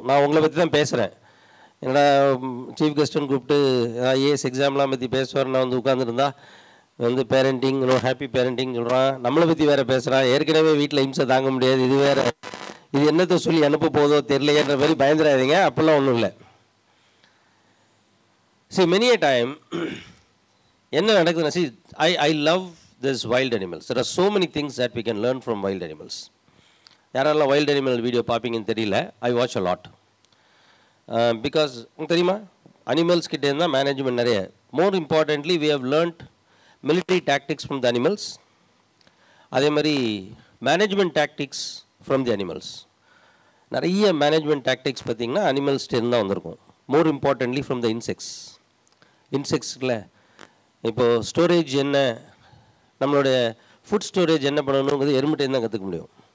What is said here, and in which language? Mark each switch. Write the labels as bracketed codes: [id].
[ta] நான் உங்களை பற்றி தான் பேசுகிறேன். என்னோட சீஃப் கெஸ்ட்டுன்னு கூப்பிட்டு ஐஏஎஸ் எக்ஸாம்லாம் பற்றி பேசுவார். நான் வந்து உட்காந்துருந்தா வந்து பேரண்டிங், ஹாப்பி பேரண்டிங் சொல்கிறான், நம்மளை பற்றி வேறு பேசுகிறான். ஏற்கனவே வீட்டில் இம்சை தாங்க முடியாது, இது வேறு, இது என்னத்தை சொல்லி அனுப்ப போதோ தெரியலையேன்ற மாதிரி பயந்துடாதீங்க. அப்படிலாம் ஒன்றும் இல்லை. [en] See, many a time [ta] என்ன நடக்குதுன்னா, [en] see, I love this wild animals. There are so many things that we can learn from wild animals. [ta] யாரெல்லாம் வைல்ட் அனிமல் வீடியோ பார்ப்பீங்கன்னு தெரியல. [en] I watch a lot. Because [ta] உங்களுக்கு தெரியுமா, அனிமல்ஸ் கிட்டே இருந்தால் management நிறைய. [en] More importantly we have learnt military tactics from the animals. [ta] அதே மாதிரி [en] Management tactics from the animals. [ta] நிறைய மேனேஜ்மெண்ட் டாக்டிக்ஸ் பார்த்திங்கன்னா அனிமல்ஸ்டேருந்து தான் வந்திருக்கும். [en] more importantly from the [ta] இன்செக்ட்ஸில் இப்போது ஸ்டோரேஜ் என்ன, நம்மளுடைய ஃபுட் ஸ்டோரேஜ் என்ன பண்ணணுங்கிறது எறும்புட்டேருந்து தான் கற்றுக்க முடியும்.